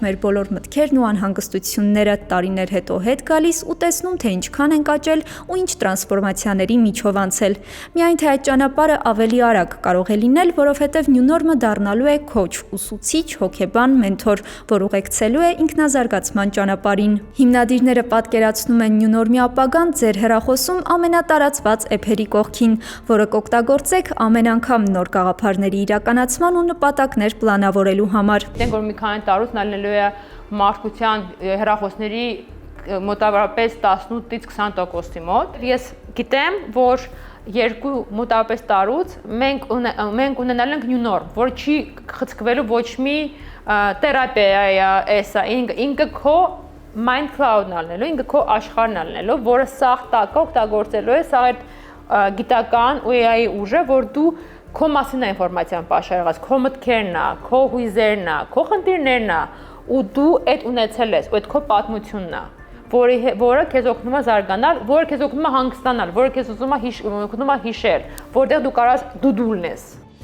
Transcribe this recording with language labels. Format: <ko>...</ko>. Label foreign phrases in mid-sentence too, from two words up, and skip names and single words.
<hy>մեր բոլոր մտքերն ու անհանգստությունները, տարիներ հետո հետ գալիս ու տեսնում, թե ինչքան ենք աճել ու ինչ տրանսֆորմացիաների միջով անցել։ Միայն թե այդ ճանապարհը ավելի արագ կարող է լինել, որովհետև նյու նորմը դառնալու է քոուչ, ուսուցիչ, հոգեբան, մենթոր, որ ուղեկցելու է ինքնազարգացման ճանապարհին։ Հիմնադիրները պատկերացնում են նյու նորմի ապագան ձեր հեռախոս հեռախոսում ամենատարածված էփերի կողքին, որը կօգտագործեք ամեն անգամ նոր գաղափարների իրականացման ու նպատակներ պլանավորելու համար։ Գիտենք, որ մի քանի տարուց նա լինելու է մարդկության հեռախոսների մոտավորապես 18-ից 20%-ի մոտ։ Ես գիտեմ, որ մոտավորապես տարուց մենք ունենալ ենք new norm, որ չի խցկվելու ոչ մի թերապիա, էսա, ինքը քո</hy> <en>mind cloud-</en> <hy>ն ալնելու, ինքը քո աշխարհն ալնելու, որը սաղ տակը օգտագործելու է սաղ այդ գիտական ու AI ուժը, որ դու քո մասին է ինֆորմացիան պաշարած, քո մտքերն է, քո հույզերն է, քո խնդիրներն է, ու դու այդ ունեցել ես, ու այդ քո պատմությունն է, որը քեզ օգնում է զարգանալ, որը քեզ օգնում է հանգստանալ, որը քեզ օգնում է հիշել, որտեղ դու կարաս դու լինես։</hy>